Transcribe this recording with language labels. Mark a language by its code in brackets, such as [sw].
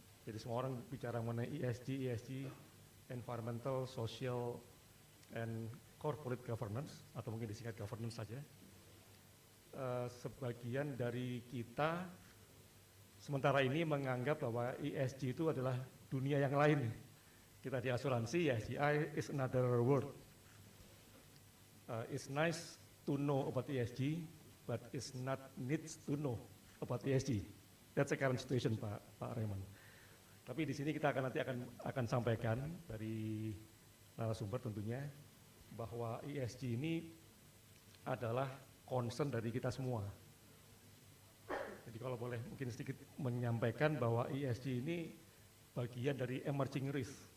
[id] Jadi semua orang bicara mengenai ESG, environmental, social, and corporate governance, atau mungkin disingkat governance saja. Sebagian dari kita sementara ini menganggap bahwa ESG itu adalah dunia yang lain. Kita di asuransi, [en] SCI is another world. It's nice to know about ESG, but it's not needs to know about ESG. That's the current situation, Pak Raymond. [id] Tapi di sini kita nanti akan sampaikan dari narasumber tentunya bahwa ESG ini adalah concern dari kita semua. Jadi kalau boleh mungkin sedikit menyampaikan bahwa ESG ini bagian dari emerging risk.